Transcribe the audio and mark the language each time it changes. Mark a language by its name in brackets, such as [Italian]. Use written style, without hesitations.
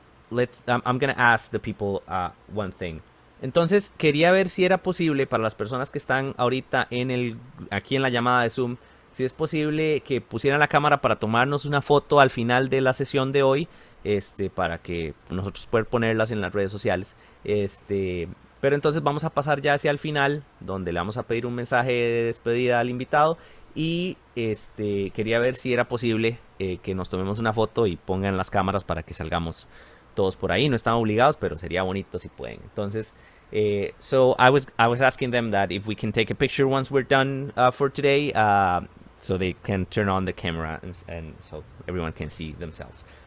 [English] I'm gonna ask the people one thing. [Spanish] Entonces quería ver si era posible para las personas que están ahorita aquí en la llamada de Zoom, si es posible que pusieran la cámara para tomarnos una foto al final de la sesión de hoy, para que nosotros poder ponerlas en las redes sociales. Pero entonces vamos a pasar ya hacia el final, donde le vamos a pedir un mensaje de despedida al invitado, y quería ver si era posible que nos tomemos una foto y pongan las cámaras para que salgamos todos por ahí. No están obligados, pero sería bonito si pueden. Entonces, [English] so I was asking them that if we can take a picture once we're done for today, so they can turn on the camera and so everyone can see themselves.